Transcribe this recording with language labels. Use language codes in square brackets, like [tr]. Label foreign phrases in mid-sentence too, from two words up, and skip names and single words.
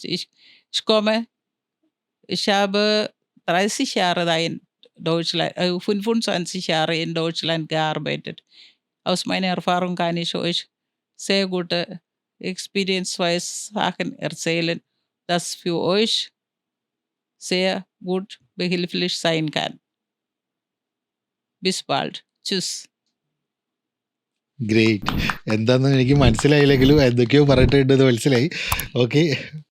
[de] Ich komme, ich habe 30 Jahre da in Deutschland, 25 Jahre in Deutschland gearbeitet. Aus meiner Erfahrung kann ich euch sehr gute Experience-wise Sachen erzählen, das für euch sehr gut behilflich sein kann. Bis bald. Tschüss. [ml] ഗ്രേറ്റ്. എന്താണെന്ന് എനിക്ക് മനസ്സിലായില്ലെങ്കിലും എന്തൊക്കെയോ പറഞ്ഞിട്ടുണ്ടെന്ന് മനസ്സിലായി. ഓക്കെ.